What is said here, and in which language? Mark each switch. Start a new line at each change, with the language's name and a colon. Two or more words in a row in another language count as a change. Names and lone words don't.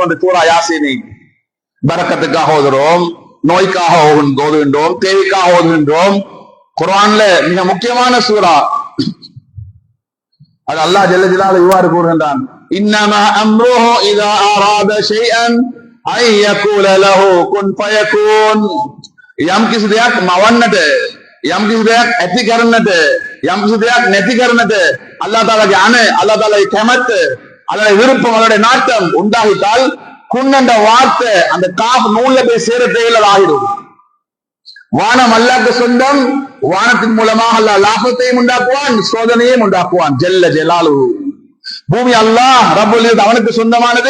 Tamil: அந்த சூரா யாசீனை பரக்கத்துக்காக ஓதுகிறோம், நோய்க்காக ஓதுகின்றோம், தேவைக்காக ஓதுகின்றோம். குர்ஆன்ல மிக முக்கியமான சூரா. அது
Arabic: الله جل جلاله
Tamil: இவ்வாறு கூறுகின்றான்,
Arabic: إنما أمره إذا أراد شيئا أن يقول له كن فيكون.
Sinhala: යම් කිසි දෙයක් මවන්නට, යම් කිසි දෙයක් ඇති කරන්නට, යම් කිසි දෙයක් නැති කරන්නට අල්ලාහ් තාලාගේ අල්ලාஹ் තාලාගේ කැමැත්ත, අල්ලාහ்ගේ
Tamil: விருப்பம், அவருடைய நாட்டம் உண்டாகிட்டால் குன் என்ற வார்த்தை அந்த காஃப் நூல்ல போய் சேர தேவையில்லை ஆகிடும். வானம் அல்லாஹ்க்கு சொந்தம். வானத்தின் மூலமாக அல்லாஹ் லாபத்தையும் உண்டாக்குவான், சோதனையும் உண்டாக்குவான்.
Arabic: جل جلاله.
Tamil: பூமி
Arabic: الله رب العزة
Tamil: அவனுக்கு சொந்தமானது.